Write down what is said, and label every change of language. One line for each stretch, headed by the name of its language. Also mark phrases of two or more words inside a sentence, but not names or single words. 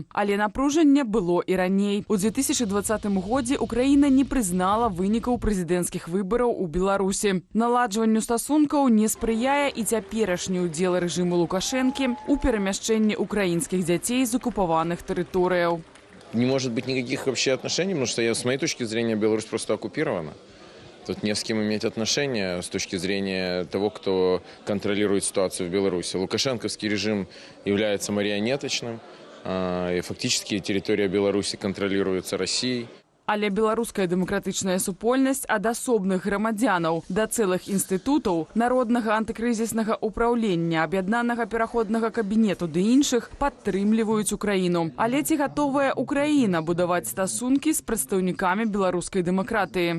Belarusian: Але напружанне было і раней. У 2020 годзе Украіна не прызнала вынікаў прэзідэнцкіх выбараў у Беларусі. Наладжванню стасункаў не спрыяе і цяперашні ўдзел рэжыму Лукашэнкі ў перамяшчэнні украінскіх дзяцей з акупаваных тэрыторыяў.
Russian: Не может быть никаких вообще отношений, потому что, с моей точки зрения, Беларусь просто оккупирована. Тут не с кем иметь отношения с точки зрения того, кто контролирует ситуацию в Беларуси. Лукашенковский режим является марионеточным, и фактически территория Беларуси контролируется Россией.
Belarusian: Але беларуская дэмакратычная супольнасць ад асобных грамадзянаў да цэлых інстытутаў, народнага антыкрызіснага ўпраўлення, аб'яднанага пераходнага кабінету ды іншых падтрымліваюць Украіну. Але ці гатовая Украіна будаваць стасункі з прадстаўнікамі беларускай дэмакратыі?